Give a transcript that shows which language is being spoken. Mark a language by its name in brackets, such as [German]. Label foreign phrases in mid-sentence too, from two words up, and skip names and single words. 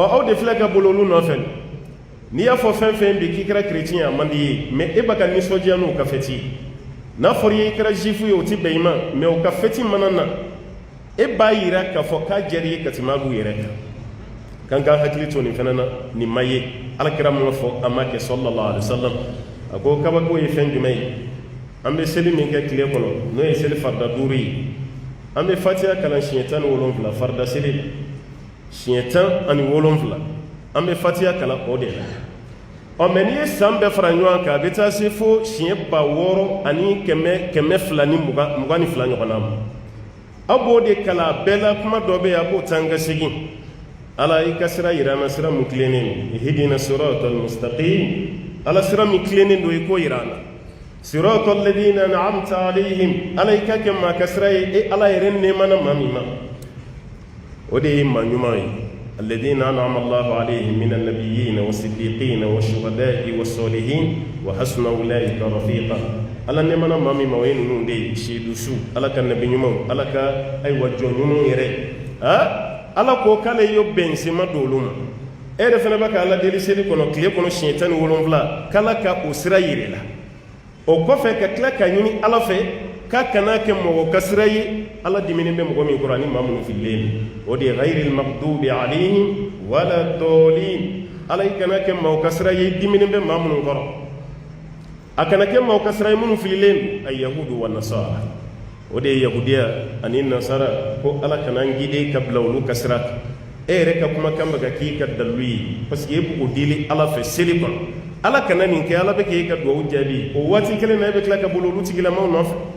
[Bambara] aw de filɛ ka bolo olu nɔfɛ n'i y'a fɔ fɛn fɛn bi k'i kɛra chrétien a man di ye mais e bɛ ka nisɔndiya n'u ka fɛti ye n'a fɔra i ye i kɛra juif ye o tɛ bɛn i ma mais u ka fɛti mana na e b'a yira k'a fɔ k'a diyara i ye ka tɛmɛ olu yɛrɛ kan k'an hakili to nin fana na nin ma ye alakira mun fɔ a ma kɛ [Arabic] صلى الله عليه وسلم [Bambara] a ko kabako ye fɛn jumɛn ye an bɛ seli min kɛ tile kɔnɔ n'o ye seli farida 5 ye an bɛ fatiha kalan siɲɛ 17 farida seli la siɲɛ 17 an bɛ fatiha kalan o de la ɔ mɛ n'i ye san bɛɛ fara ɲɔgɔn kan a bɛ taa se fo siɲɛ 600 ani 222 ɲɔgɔnna ma aw b'o de kalan a bɛɛ la kuma dɔ bɛ yen a b'o taa n ka segin ala i ka sira yira an na sira min tilennen don [Arabic] اهدنا الصراط المستقيم [Bambara] ala sira min tilennen don i k'o yira an na [Arabic] صراط الذين أنعمت عليهم [Bambara] ala i ka kɛ maa ka sira ye e ala yɛrɛ nɛɛmana maa min ma o de ye maa ɲuman ye [Arabic] الذين أنعم الله عليهم من النبيين والصديقين والشهداء والصالحين وحسن أولئك رفيقا [Bambara] ala nɛɛmana maa min ma o ye ninnu de ye seedu su ala ka nabi ɲumanw ala ka ayiwa jɔn ɲumanw yɛrɛ ala ko k'ale y'o bɛnsema don olu ma e yɛrɛ fana bɛ ka ala deli seli kɔnɔ tile kɔnɔ siɲɛ 17 k'ala ka o sira yiri la o kɔfɛ ka tila ka ɲini ala fɛ k'a kana kɛ mɔgɔ ka sira ye ala diminen bɛ mɔgɔ min kɔrɔ ani maa minnu fililen o de ye [Arabic] غير المغضوب عليهم ولا الضالين [Bambara] ala i kana kɛ mɔgɔ ka sira ye diminen bɛ maa minnu kɔrɔ a kana kɛ mɔgɔ ka sira ye minnu fililen a [Arabic] يهود ونصارى [Bambara] o de ye yahudiya ani nasara ko ala kana n gide ka bila olu ka sira kan e yɛrɛ ka kumakan bɛ ka k'i ka dalu ye [French] parce que [Bambara] e b'o deli ala fɛ seli kɔnɔ ala kana nin kɛ ala bɛ k'e ka duwawu jaabi o waati kelen na e bɛ tila ka bolo olu tigilamaw nɔfɛ